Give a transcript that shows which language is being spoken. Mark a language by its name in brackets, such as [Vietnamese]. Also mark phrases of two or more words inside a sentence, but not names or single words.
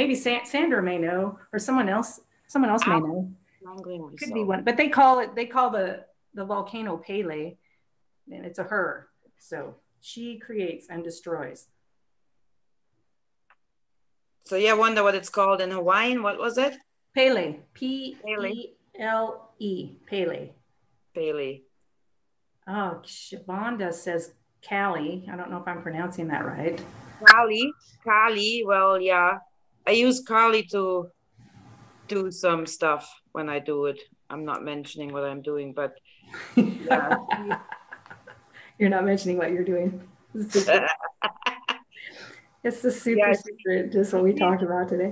[English] Maybe Sandra may know, or someone else may know. Could be one, but they call the volcano Pele, and it's a her. So she creates and destroys. So yeah, I wonder what it's called in Hawaiian. What was it? Pele. P-E-L-E. Pele. Pele. Oh, Shavonda says Kali. I don't know if I'm pronouncing that right. Kali. Well, yeah. I use Kali to do some stuff when I do it. I'm not mentioning what I'm doing, but yeah. You're not mentioning what you're doing. It's the super secret, just what we talked about today.